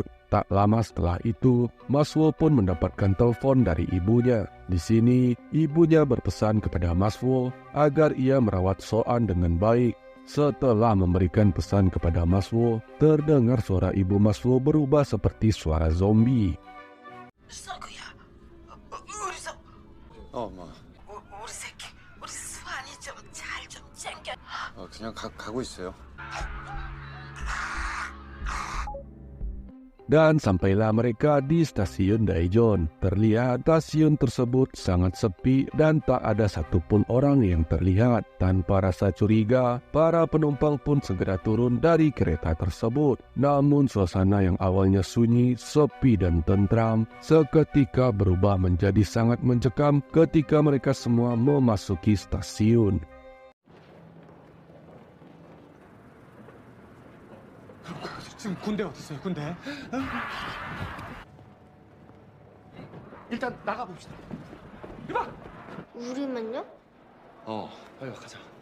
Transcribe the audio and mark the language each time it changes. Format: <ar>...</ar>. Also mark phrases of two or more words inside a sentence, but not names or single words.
<id>Tak lama setelah itu, Maswo pun mendapatkan telepon dari ibunya. Di sini, ibunya berpesan kepada Maswo agar ia merawat Soan dengan baik. Setelah memberikan pesan kepada Maswo, terdengar suara ibu Maswo berubah seperti suara zombie.</id> <ko>엄마. 우리 새끼, 우리 수환이 좀 잘 좀 챙겨. 그냥 가고 있어요.</ko> <id>Dan sampailah mereka di stasiun Daejeon. Terlihat stasiun tersebut sangat sepi dan tak ada satupun orang yang terlihat. Tanpa rasa curiga, para penumpang pun segera turun dari kereta tersebut. Namun suasana yang awalnya sunyi, sepi dan tentram, seketika berubah menjadi sangat mencekam ketika mereka semua memasuki stasiun. 지금 군대 어딨어요? 군대? 일단 나가봅시다. 이봐! 우리만요? 빨리 가자.</id>